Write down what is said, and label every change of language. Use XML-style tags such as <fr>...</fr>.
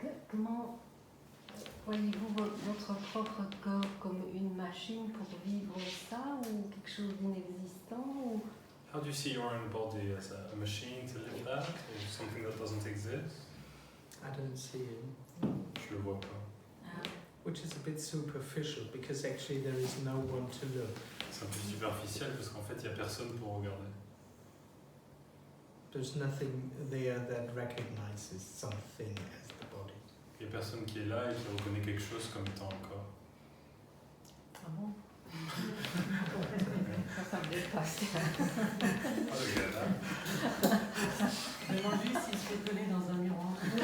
<fr>Comment voyez-vous votre propre corps comme une machine pour vivre ça ou quelque chose d'inexistant ou...</fr> <en>How do you see your own body as a machine to live that, or something that doesn't exist? I don't see it.</en> <fr>Je le vois pas.</fr> <en>Which is a bit superficial because actually there is no one to look.</en> <fr>C'est un peu superficiel parce qu'en fait, il n'y a personne pour regarder.</fr> <en>There's nothing there that recognizes something as the body.</en> <fr>Il n'y a personne qui est là et qui reconnaît quelque chose comme étant un corps. Ah bon? Ça me dépasse. Ah, le gars là. Demande lui s'il se fait coller dans un miroir.</fr>